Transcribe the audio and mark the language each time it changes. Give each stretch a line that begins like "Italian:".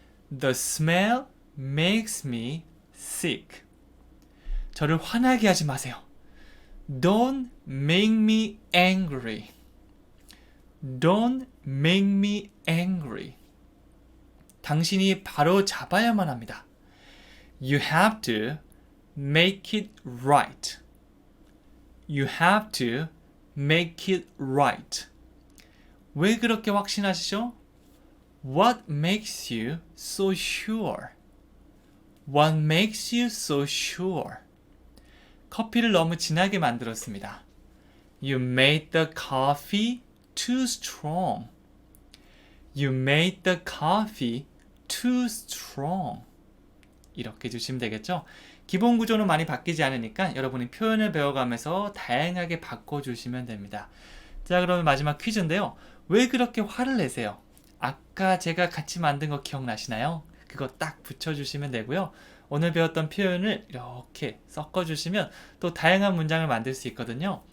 English: The smell makes me sick.
Korean: 저를 화나게 하지 마세요.
English: Don't make me angry. Don't make me angry.
Korean: 당신이 바로 잡아야만 합니다.
English: You have to make it right. You have to make it right.
Korean: 왜 그렇게 확신하시죠?
English: What makes you so sure? What makes you so sure?
Korean: 커피를 너무 진하게 만들었습니다.
English: You made the coffee too strong. You made the coffee too strong.
Korean: 이렇게 해주시면 되겠죠? 기본 구조는 많이 바뀌지 않으니까 여러분이 표현을 배워가면서 다양하게 바꿔주시면 됩니다. 자, 그러면 마지막 퀴즈인데요. 왜 그렇게 화를 내세요? 아까 제가 같이 만든 거 기억나시나요? 그거 딱 붙여주시면 되고요. 오늘 배웠던 표현을 이렇게 섞어주시면 또 다양한 문장을 만들 수 있거든요.